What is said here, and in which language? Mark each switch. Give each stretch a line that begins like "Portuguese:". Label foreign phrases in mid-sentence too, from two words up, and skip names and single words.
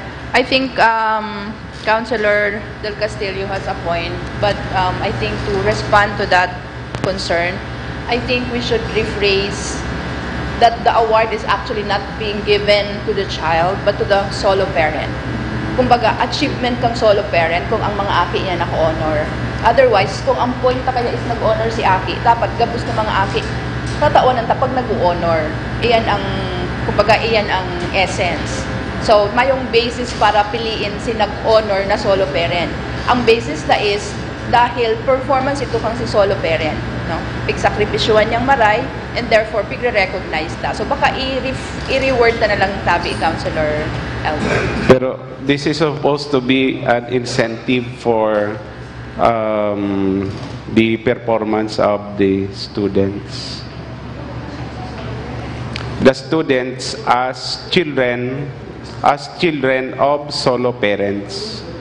English: I think Councilor Del Castillo has a point, but I think to respond to that concern, I think we should rephrase that the award is actually not being given to the child, but to the solo parent.
Bikol: Kumbaga, achievement kang
English: solo parent
Bikol: kung ang mga aki niya naka-honor. Otherwise, kung ang point na kaya is nag-honor si aki, dapat gabos ng mga aki tataonan ta pag nag-honor. Iyan ang, kumbaga, iyan ang essence. So, mayong basis para piliin si nag-honor na
English: solo parent.
Bikol: Ang basis na is dahil performance ito kang si
English: solo parent,
Bikol: no? Pigsakripisyuhan niyang maray
English: and therefore
Bikol: pigre-recognize ta. So baka i-reward na lang tabi Councilor Elmer.
English: Pero this is supposed to be an incentive for the performance of the students. The students as children of solo parents.